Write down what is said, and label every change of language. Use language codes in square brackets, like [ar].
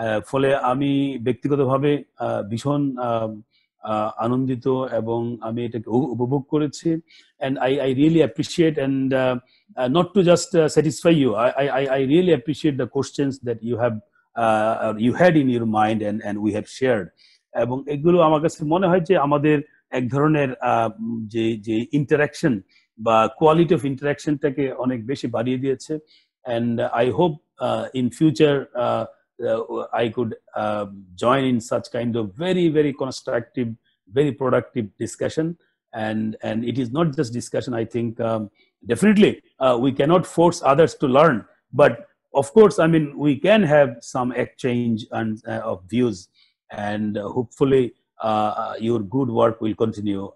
[bn] ফলে আমি ব্যক্তিগতভাবে ভীষণ আনন্দিত এবং আমি এটাকে উপভোগ করেছি। [en] and I really appreciate, and not to just satisfy you, I really appreciate the questions that you had in your mind and we have shared. [bn] এবং এগুলো আমার কাছে মনে হয় যে আমাদের এক ধরনের যে ইন্টারাকশন বা কোয়ালিটি অফ ইন্টারাকশনটাকে অনেক বেশি বাড়িয়ে দিয়েছে। [en] and I hope in future I could join in such kind of very, very constructive, very productive discussion. And it is not just discussion. I think definitely we cannot force others to learn, but of course, I mean, we can have some exchange and of views, and hopefully your good work will continue.